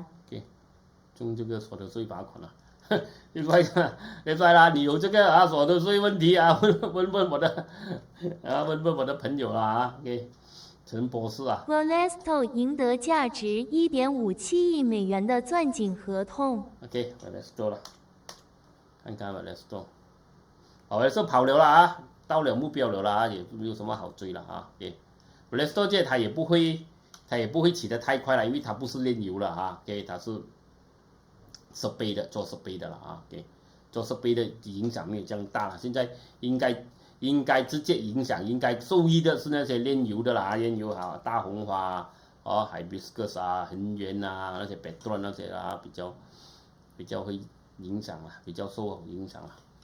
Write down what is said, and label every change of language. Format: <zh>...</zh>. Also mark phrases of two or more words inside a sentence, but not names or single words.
<zh>OK， 中這個所得稅罰款了。另外啦，你有這個所得稅問題問我的朋友啦OK， 陳博士啊。 Valesto 贏得價值1.57億美元的鑽井合同。 OK，Valesto 了，看看 Valesto。Valesto 跑了啦到了目標了啦，也沒有什麼好追了啊。Valesto 這它也不會起得太快了，因為它不是煉油了啊。它是設備的，做設備的了啊。做設備的影響沒有這樣大了，現在應該直接影響，應該受益的是那些煉油的啦，煉油啊，大紅花Hibiscus 啊，恆源啊，那些 Petron 那些啊，比較會影響了，比較受影響了。</zh>